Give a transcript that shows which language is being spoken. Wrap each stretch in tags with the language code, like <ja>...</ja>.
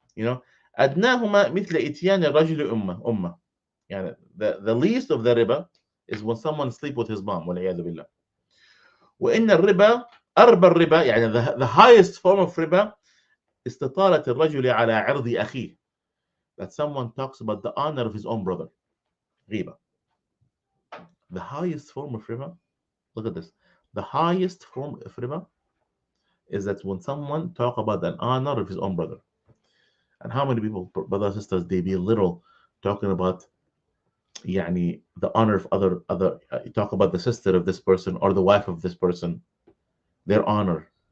<ar>أدناهما مثل إتيان الرجل أمه.</ar> <en>The least of the riba is when someone sleep with his mom.</en> <ar>والعياذ بالله. وإن الربا أربى الربا,</ar> <en>the highest form of riba,</en> <ar>استطالة الرجل على عرض أخيه.</ar> <en>That someone talks about the honor of his own brother. Riba. The highest form of riba. Look at this. The highest form of riba is that when someone talk about the honor of his own brother. And how many people, brothers and sisters, they belittle talking about the honor of other talk about the sister of this person or the wife of this person, their honor.</en>